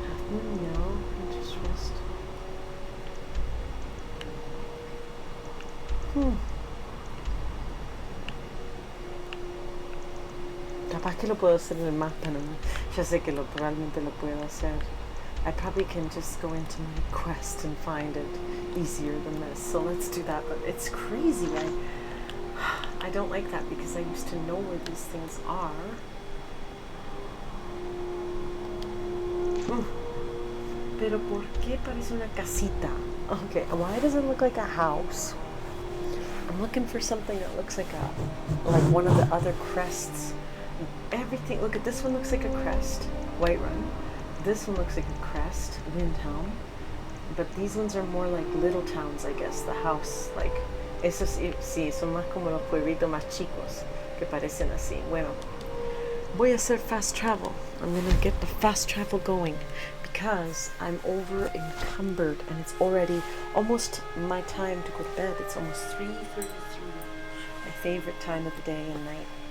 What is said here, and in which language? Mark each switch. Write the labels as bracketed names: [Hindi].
[English] No, interest. [Spanish] Capaz que lo puedo hacer en el mapa, ¿no? Ya sé que probablemente lo puedo hacer. [English] I probably can just go into my quest and find it easier than this. So let's do that. But it's crazy. I don't like that because I used to know where these things are. [Spanish] Pero ¿por qué parece una casita? [English] Okay, why does it look like a house? I'm looking for something that looks like one of the other crests. Everything, look at this one looks like a crest, Whiterun. This one looks like a crest, Windhelm. But these ones are more like little towns, I guess. The house, like, [Spanish] esos sí, son más como los pueblitos más chicos que parecen así. Bueno, voy a hacer fast travel. [English] I'm gonna get the fast travel going because I'm over encumbered and it's already almost my time to go to bed. It's almost 3:33, my favorite time of the day and night.